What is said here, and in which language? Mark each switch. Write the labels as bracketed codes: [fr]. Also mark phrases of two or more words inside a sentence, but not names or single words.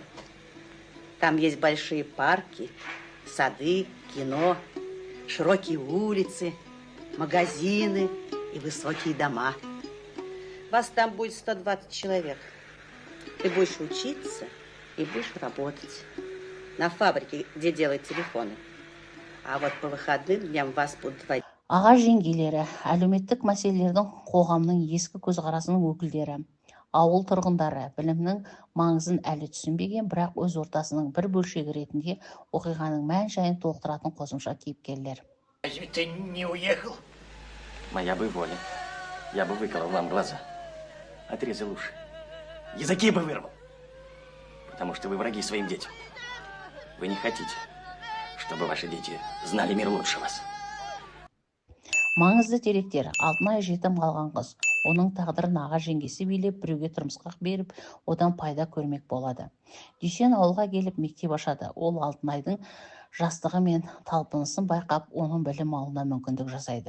[ru] Там есть большие парки, сады, кино, широкие улицы, магазины и высокие дома. Вас там будет 120 человек. Ты будешь учиться и будешь работать на фабрике, где делают телефоны. А вот по выходным дням вас будут водить. [kk] Аға жеңгелері, әлеуметтік мәселелердің қоғамның ескі көзқарасының өкілдері, ауыл тұрғындары білімнің маңызын әлі түсінбеген, бірақ өз ортасының бір бөлшегі ретінде оқиғаның мән-жайын толықтыратын қосымша кейіпкерлер. [ru] Разве ты не уехал? Моя бы воля. Я бы выколол вам глаза. Отрезал уши. Языки бы вырвал. Потому что вы враги своим детям. Вы не хотите, чтобы ваши дети знали мир лучше вас. [kk] Маңызды деректер: Алтынай жетім қалған қыз. Оның тағдырын аға жеңгесі билеп, біреуге тұрмысқа беріп, одан пайда көрмек болады. Дүйсен ауылға келіп мектеп ашады. Ол Алтынайдың жастығы мен талпынысын байқап, оның білім алуына мүмкіндік жасайды.